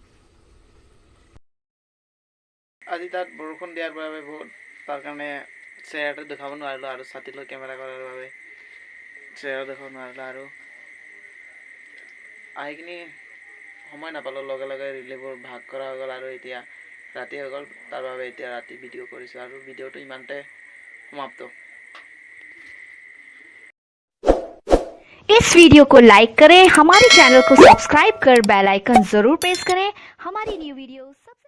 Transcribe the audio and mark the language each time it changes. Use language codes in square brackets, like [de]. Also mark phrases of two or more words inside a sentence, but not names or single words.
[as] আজি তাত বৰষুণ দিয়াৰ বাবে বহুত তাৰ কাৰণে চেহেৰাটো দেখাব নোৱাৰিলোঁ আৰু ছাতি লৈ কেমেৰা কৰাৰ বাবে চেহেৰা দেখাব নোৱাৰিলোঁ আৰু আহি কিনি সময় নাপালোঁ লগে লগে ৰিলিফবোৰ ভাগ কৰা হৈ গ'ল আৰু এতিয়া ৰাতি হৈ গ'ল তাৰ বাবে এতিয়া ৰাতি ভিডিঅ কৰিছো আৰু ভিডিওটো ইমানতে সমাপ্ত [hi] इस वीडियो को लाइक करें हमारे चैनल को सब्सक्राइब कर [en] bell icon [hi] जरूर प्रेस करें हमारी [en] new video